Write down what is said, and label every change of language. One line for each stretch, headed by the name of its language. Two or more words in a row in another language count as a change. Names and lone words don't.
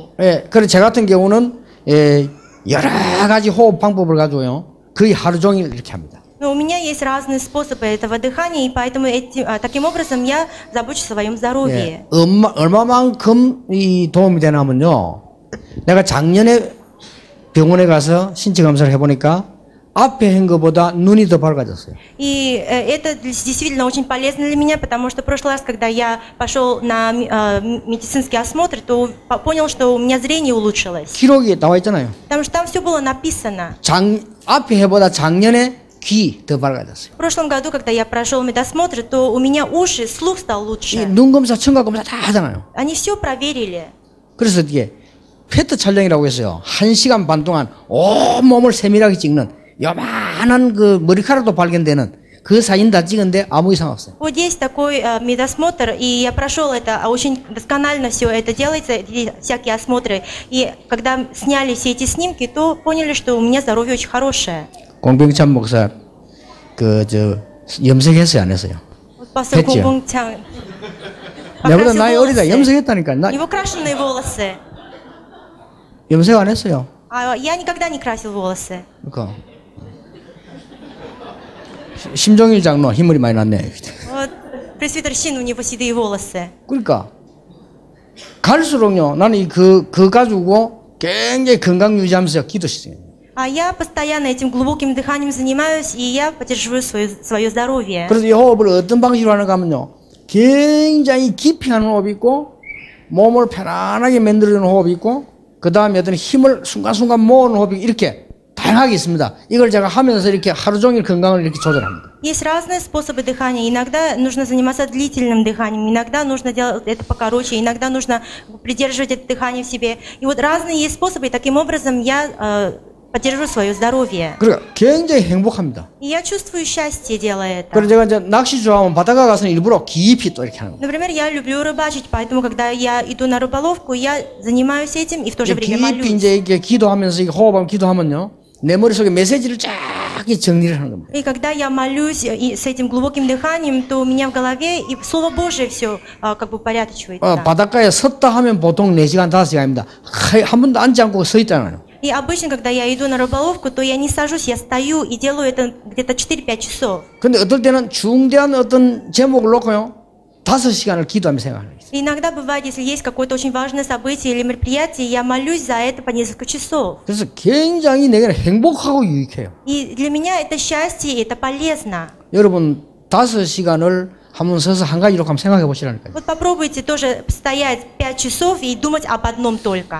Korean: 예, 그래서 제 같은 경우는 여러 가지 호흡 방법을 가지고요. 거의 하루 종일 이렇게 합니다.
Russian: Но у меня есть разные способы этого дыхания, и поэтому таким образом я забочусь о своем здоровье.
Korean: 예, 얼마만큼 이 도움이 되냐면요. 내가 작년에 병원에 가서 신체 검사를 해보니까 앞에 한 것보다 눈이 더 밝아졌어요.
Russian: И это действительно очень полезно для меня, потому что в прошлый раз, когда я пошел на медицинский осмотр, то понял, что у меня зрение улучшилось.
Korean: 기록이 나와 있잖아요.
Russian: Потому что там все было написано.
Korean: 앞에 해보다 작년에 귀 더 밝아졌어요.
Russian: В прошлом году, когда я прошел медосмотр, то у меня уши, слух стал лучше.
Korean: 눈 검사, 청각 검사 다 하잖아요.
Russian: Они все проверили.
Korean: 그래서 이게 페트 촬영이라고 했어요. 1시간 반 동안 온 몸을 세밀하게 찍는 요만한 그 머리카락도 발견되는 그 사진 다 찍은데 아무 이상 없어요.
Russian: Вот есть такой медосмотр, и я прошел это, очень досконально все это делается, всякие осмотры. И когда сняли все эти снимки, то поняли, что у меня здоровье очень хорошее.
Korean: 공병찬 목사 염색했어요, 안 했어요?
Russian: Вот пастор
Korean: 했죠.
Russian: Гунгбангчан
Korean: 내보다
Russian: покрасил
Korean: 나이 어리다.
Russian: волосы.
Korean: 염색했다니까.
Russian: У него крашеные волосы.
Korean: 염색 안 했어요.
Russian: А я никогда не красил волосы.
Korean: 그러니까 심종일 장로 힘이 많이 났네.
Russian: Вот пресвитер Син, у него седые волосы.
Korean: 그러니까 갈수록요. 나는 그 가지고 굉장히 건강 유지하면서 기도 시작해요.
Russian: А я постоянно этим глубоким дыханием занимаюсь, и я поддерживаю свое здоровье.
Korean: 그래서 이 호흡을 어떤 방식으로 하는가 하면요. 굉장히 깊이 하는 호흡이 있고 몸을 편안하게 만들어주는 호흡이 있고 그 다음에 어떤 힘을 순간순간 모으는 호흡이 이렇게 다양하게 있습니다. 이걸 제가 하면서 이렇게 하루 종일 건강을 이렇게 조절합니다.
Russian: Есть разные способы дыхания. Иногда нужно заниматься длительным дыханием, иногда нужно делать это покороче, иногда нужно придерживать это дыхание в себе. И вот разные есть способы, и таким образом я поддерживаю свое здоровье.
Korean: 그러니까 굉장히 행복합니다.
Russian: И я чувствую счастье, делая это.
Korean: 그래서 제가 이제 낚시 좋아하면 바다가 가서는 일부러 깊이 또 이렇게 하는 거예요.
Russian: Например, я люблю рыбачить, поэтому, когда я иду на рыболовку, я занимаюсь этим и в то же время
Korean: 깊이
Russian: молюсь.
Korean: 이제 이렇게 기도하면서 이렇게 호흡하면 기도하면요. 내 머릿속에 메시지를 쫙 정리를 하는 겁니다.
Russian: И когда я молюсь и с этим глубоким дыханием, то у меня в голове и Слово Божие все как бы упорядочивается.
Korean: 바닷가에 섰다 하면 보통 4시간, 5시간입니다. 한 번도 앉지 않고 서 있잖아요.
Russian: И обычно, когда я иду на рыболовку, то я не сажусь, я стою и делаю это где-то 4-5 часов.
Korean: 근데 어떨 때는 중대한 어떤 제목을 놓고요. 5시간을 기도하며 생각하는 거예요.
Russian: И иногда бывает, если есть какое-то очень важное событие или мероприятие, я молюсь за это по несколько часов.
Korean: 그래서 굉장히 내게는 행복하고 유익해요.
Russian: И для меня это счастье, и это полезно.
Korean: 여러분 5시간을 한번 서서 한 가지로 한번 생각해 보시라니까요.
Russian: Вот попробуйте тоже стоять 5 часов и думать об одном только.